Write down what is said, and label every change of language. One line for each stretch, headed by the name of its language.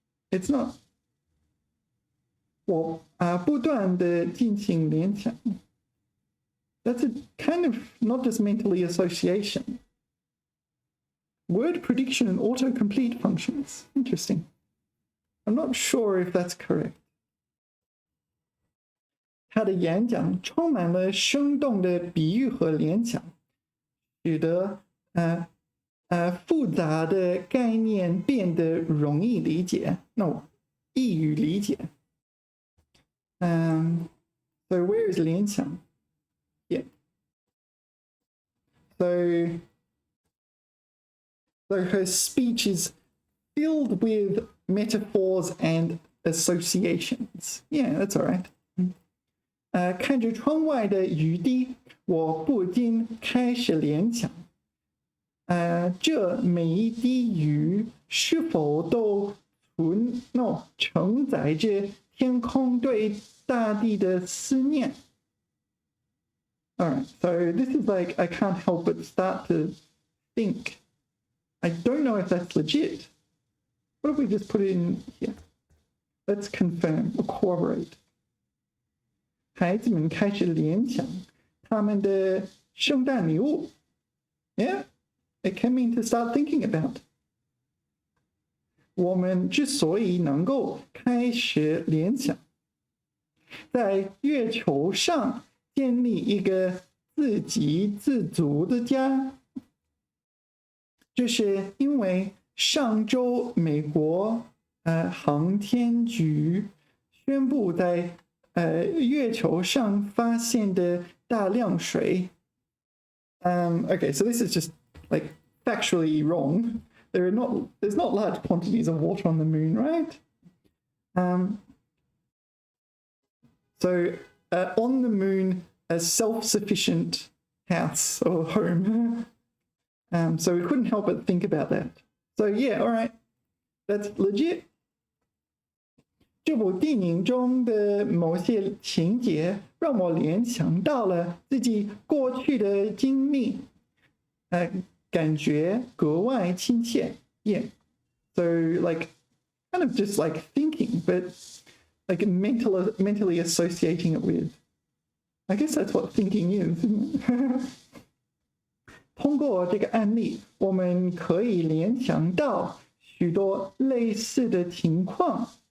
English: It's not
Chinese: 我不断地进行联想。
English: That's a kind of not just mentally association. Word prediction and autocomplete functions. Interesting. I'm not sure if that's correct.
Chinese: 他的演讲充满了生动的比喻和联想，使得复杂的概念变得容易理解。 No, 易于理解。
English: So where is 联想? Yeah. So her speech is filled with metaphors and associations. Yeah, that's all right.
Chinese: 看着窗外的雨滴，我不禁开始联想，这每一滴雨是否都承载着天空对大地的思念。
English: Alright, so this is like I can't help but start to think. I don't know if that's legit. What if we just put it in here? Let's confirm or corroborate.
Chinese: 孩子们开始联想他们的圣诞礼物。
English: Yeah, it can mean to start thinking about.
Chinese: 我们之所以能够开始联想，在月球上建立一个自给自足的家，这是因为上周美国航天局宣布在月球上发现的大量水。
English: Okay, so this is just like factually wrong. There's not large quantities of water on the moon, right? So on the moon, a self-sufficient house or home. So we couldn't help but think about that. So yeah, all right, that's legit.
Chinese: 这部电影中的某些情节让我联想到了自己过去的经历，感觉格外亲切。
English: Yeah, so like kind of just like thinking, but like mentally associating it with. I guess that's what thinking is, isn't it?
Chinese: 通过这个案例，我们可以联想到许多类似的情况。